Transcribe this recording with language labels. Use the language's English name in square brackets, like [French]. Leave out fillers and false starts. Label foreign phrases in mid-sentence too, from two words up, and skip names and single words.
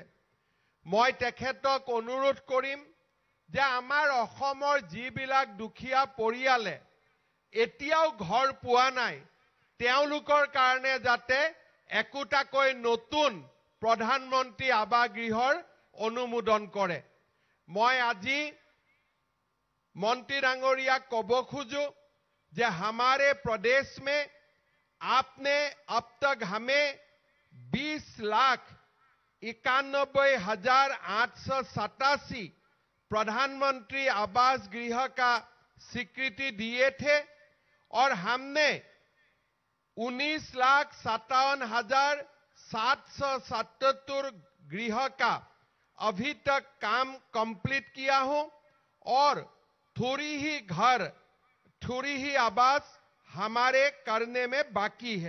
[Assamese] মই তেখেতক অনুৰোধ কৰিম যে আমাৰ অসমৰ যিবিলাক দুখীয়া পৰিয়ালে এতিয়াও ঘৰ পোৱা নাই, তেওঁলোকৰ কাৰণে যাতে একোটাকৈ নতুন প্ৰধানমন্ত্ৰী আৱাস গৃহৰ অনুমোদন কৰে। মই আজি মন্ত্ৰী ডাঙৰীয়া ক'ব খোজো যে [Hindi] हमारे प्रदेश में आपने अब तक हमें 20,91,887 प्रधानमंत्री आवास गृह का स्वीकृति दिए थे और हमने 19,57,777 गृह का अभी तक काम कंप्लीट किया हूं और थोड़ी ही आवास हमारे करने में बाकी है।